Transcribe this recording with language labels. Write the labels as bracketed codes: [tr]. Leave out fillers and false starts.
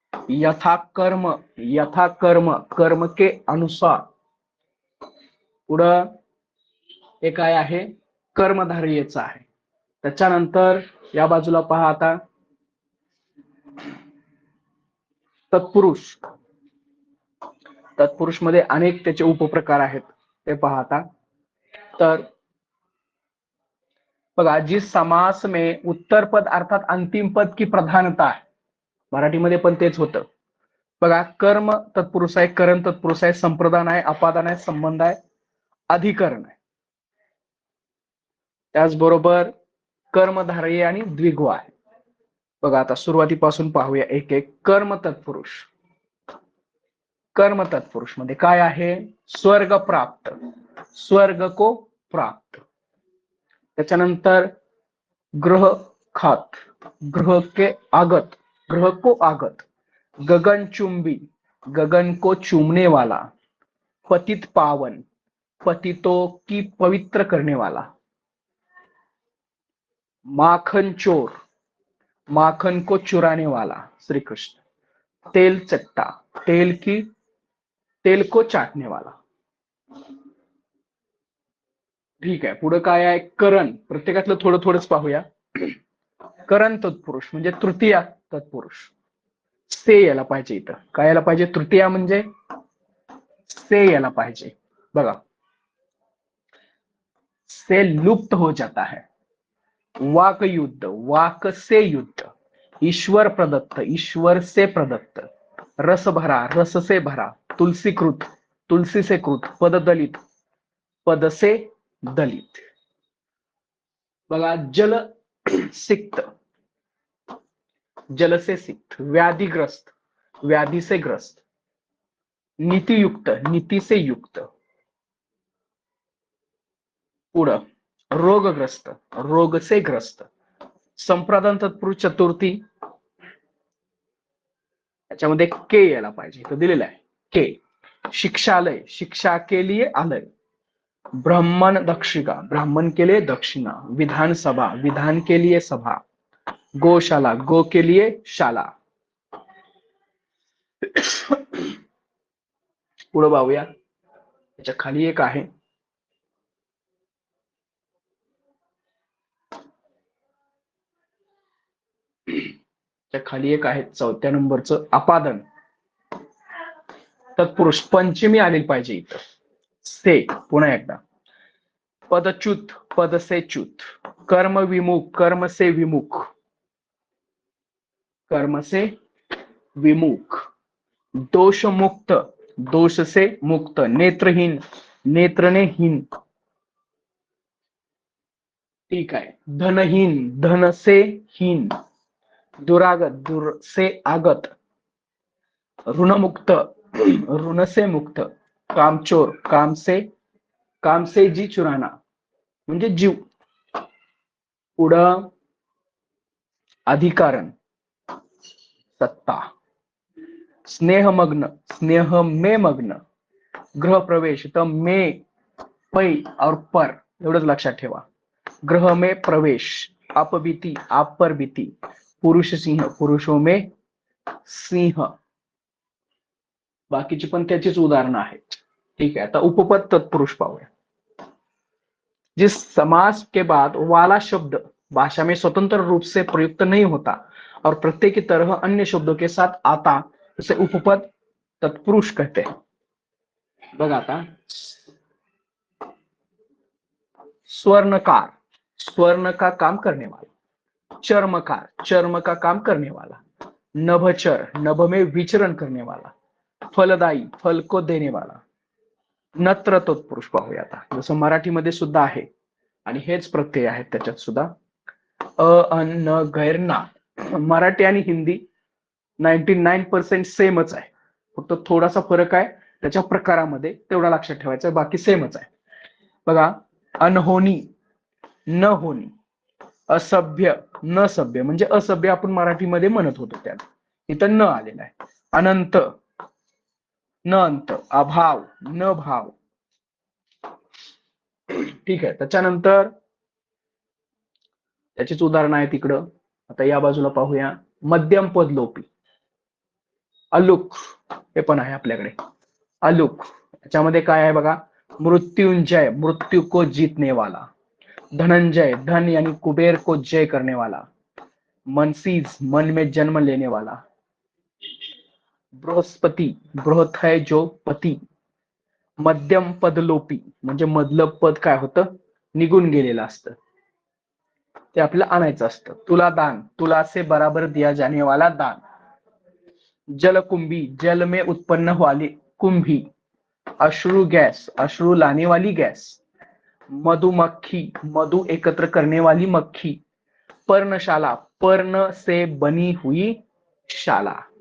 [hi] यथा कर्म, यथा कर्म, कर्म के अनुसार. [mr] पुढं हे काय आहे, कर्मधारयेचं आहे. त्याच्यानंतर या बाजूला पहा आता, तत्पुरुष. तत्पुरुष मध्ये अनेक त्याचे उपप्रकार आहेत, ते पहा आता. [hi] तर बघा, जिस समास में उत्तर पद अर्थात अंतिम पद की प्रधानता [mr] आहे, मराठीमध्ये पण तेच होतं बघा. कर्म तत्पुरुष आहे, करण तत्पुरुष आहे, संप्रदान आहे, अपादान आहे, संबंध आहे, अधिकरण आहे. त्याचबरोबर कर्मधारय आणि द्विगु आहे. बघा आता सुरुवातीपासून पाहूया एक एक. कर्म तत्पुरुष, कर्म तत्पुरुष मध्ये काय आहे, स्वर्ग प्राप्त, [hi] स्वर्ग को प्राप्त. [mr] त्याच्यानंतर [hi] ग्रह खात, ग्रह के आगत, ग्रह को आगत. गगन चुंबी, गगन को चूमने वाला. पतित पावन, पतितों की पवित्र करने वाला. माखन चोर, माखन को चुराने वाला श्री कृष्ण. तेल चट्टा, तेल की, तेल को चाटने वाला. [mr] ठीक आहे. पुढे काय आहे, करण. प्रत्येकातलं थोडं थोडंच पाहूया. करण तत्पुरुष म्हणजे तृतीया तत्पुरुष. से यायला पाहिजे इथं. काय यायला पाहिजे, तृतीया म्हणजे से यायला पाहिजे. बघा, [hi] से लुप्त हो जाता है. वाक युद्ध, वाक से युद्ध. ईश्वर प्रदत्त, ईश्वर से प्रदत्त. रस भरा, रस से भरा. तुलसीकृत, तुलसी से कृत. पद दलित, पद से दलित. [mr] बघा, [hi] जल सिक्त, जल से सिक्त. व्याधिग्रस्त, व्याधि से ग्रस्त. नीतियुक्त, नीति से युक्त. [mr] पुढं [hi] रोगग्रस्त, रोग से ग्रस्त. [mr] संप्रदान तत्पुरुष चतुर्थी, याच्यामध्ये के यायला पाहिजे, तो दिलेला आहे के. [hi] शिक्षालय, शिक्षा के लिए आलय. ब्राह्मण दक्षिका, ब्राह्मण के लिए दक्षिणा. विधानसभा, विधान के लिए सभा. गौशाला, गो के लिए शाला. [mr] पुढे पाहूया, त्याच्या खाली एक आहे, त्या खाली एक आहे 4थ्या नंबरचं अपादन तत्पुरुष. पंचमी आली पाहिजे इथं, से. पुन्हा एकदा, पदच्युत, [hi] पद से च्युत. कर्म विमुख, कर्म से विमुख, कर्म से विमुख. दोष मुक्त, दोष से मुक्त. नेत्रहीन, नेत्र ने हीन. [mr] ठीक आहे. [hi] धनहीन, धन से हीन. दुरागत, दुर से आगत. ऋणमुक्त, ऋण से मुक्त. कामचोर, काम से जी चुराना [mr] म्हणजे जीव. पुढं अधिकारण, सत्ता. [hi] स्नेहमग्न, स्नेह में मग्न. गृह प्रवेश, [mr] तर [hi] में, पै और पर [mr] एवढंच लक्षात ठेवा. [hi] गृह में प्रवेश. अपबीती, आप पर बीती. पुरुष सिंह, पुरुषों में सिंह. [mr] बाकीची पण त्याचीच उदाहरणं आहेत. ठीक आहे. आता उपपद तत्पुरुष पाहूया. [hi] जिस समास के बाद वाला शब्द भाषा में स्वतंत्र रूप से प्रयुक्त नहीं होता और प्रत्यय की तरह अन्य शब्दों के साथ आता, उसे उपपद तत्पुरुष कहते हैं. [mr] बघा आता, [hi] स्वर्णकार, स्वर्ण का काम करने वाला. चर्मकार, चर्म का काम करने वाला. नभचर, नभ में विचरण करने वाला. फलदायी, फल को देने वाला. [mr] नत्र तत्पुरुष पाहूया आता. जसं मराठीमध्ये सुद्धा आहे आणि हेच प्रत्यय आहेत त्याच्यात सुद्धा. अ, अन, न, गैर, ना. मराठी आणि हिंदी 99% सेमच आहे. फक्त थोडासा फरक आहे त्याच्या प्रकारामध्ये, तेवढा लक्षात ठेवायचा, बाकी सेमच आहे. बघा, अनहोनी, [hi] न होनी. [mr] असभ्य, [hi] न सभ्य, [mr] म्हणजे असभ्य आपण मराठीमध्ये म्हणत होतो त्याला, इथं न आलेला आहे. [hi] अनंत, न अंत. अभाव, न भाव. [mr] ठीक आहे. त्याच्यानंतर त्याचीच उदाहरणं आहेत इकडं. आता या बाजूला पाहूया. मध्यम पद लोपी. अलुक, हे पण आहे आपल्याकडे. अलुक, याच्यामध्ये काय आहे बघा. [hi] मृत्युंजय, मृत्यु को जीतने वाला. धनंजय, धन यानी कुबेर को जय करने वाला. मनसीज, मन में जन्म लेने वाला. बृहस्पती, बृहत है जो पती. [mr] मध्यम पदलोपी म्हणजे मधलं पद काय होतं, निघून गेलेलं असतं, ते आपल्याला आणायचं असतं. [hi] तुला दान, तुला से बराबर दिया जाने वाला दान. जलकुंभी, जल में उत्पन्न वाली कुंभी. अश्रु गैस, अश्रु लाने वाली गैस. मधुमक्खी, मधु एकत्र करने वाली मक्खी. पर्णशाला, पर्ण से बनी हुई शाला.